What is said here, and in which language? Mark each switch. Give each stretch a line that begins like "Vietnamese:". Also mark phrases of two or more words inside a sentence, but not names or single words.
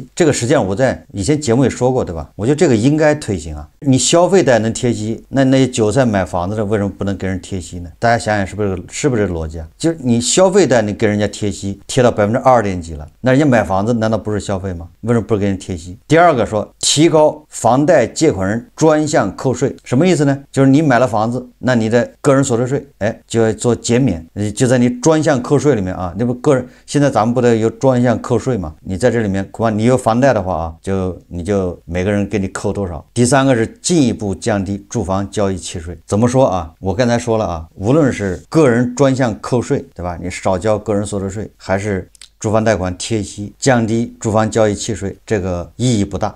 Chinese: 這個實際上我在以前節目也說過，對吧？我覺得這個應該推行你消費貸能貼息，那些韭菜買房子的為什麼不能給人貼息呢？大家想想是不是這邏輯就是你消費貸你給人家貼息貼到2%幾了，那人家買房子難道不是消費嗎？為什麼不是給人貼息？第二個說提高房貸借款人專項扣稅，什麼意思呢？就是你買了房子，那你的個人所得税就要做减免，就在你专项扣税裡面那不个人现在咱们不得有专项扣税吗？你在這裡面恐怕你有房貸的話你就每個人給你扣多少。第3個是進一步降低住房交易契稅。怎麼說我剛才說了無論是個人專項扣稅，對吧？你少交個人所得稅，還是住房貸款貼息，降低住房交易契税，这個意義不大。